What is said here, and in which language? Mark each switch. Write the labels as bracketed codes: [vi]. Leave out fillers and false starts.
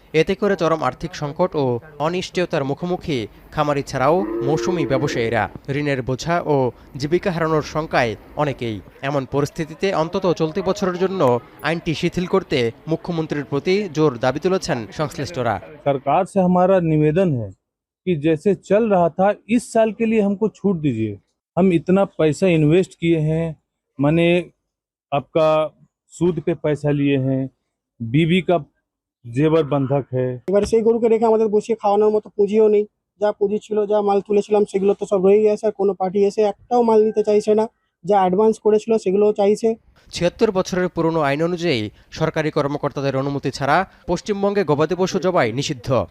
[bn] এতে করে চরম আর্থিক সংকট ও অনিশ্চয়তার মুখোমুখি খামারি ছাড়াও মৌসুমি ব্যবসায়ীরা। ঋণের বোঝা ও জীবিকা হারানোর শঙ্কায় অনেকেই। এমন পরিস্থিতিতে অন্তত চলতি বছরের জন্য আইনটি শিথিল করতে মুখ্যমন্ত্রীর প্রতি জোর দাবি তুলেছেন সংশ্লিষ্টরা। [hi] সরকার से हमारा निवेदन है कि जैसे चल रहा था इस साल के लिए हमको छूट दीजिए। हम इतना पैसा इन्वेस्ट किए हैं, माने आपका सूद पे पैसा लिए हैं, बीवी का जेवर बंधक है। [bn] এবার সেই গরুকে রেখে আমাদের বসিয়ে খাওয়ানোর মতো পুঁজিও নেই। যা পুঁজি ছিল, যা মাল তুলেছিলাম সেগুলো তো সব রয়ে গেছে। আর কোনো পার্টি এসে একটাও মাল নিতে চাইছে না। যা অ্যাডভান্স করেছিল সেগুলোও চাইছে। ৭৬ বছরের পুরনো আইন অনুযায়ী সরকারি কর্মকর্তাদের অনুমতি ছাড়া পশ্চিমবঙ্গে গবাদি পশু জবাই নিষিদ্ধ।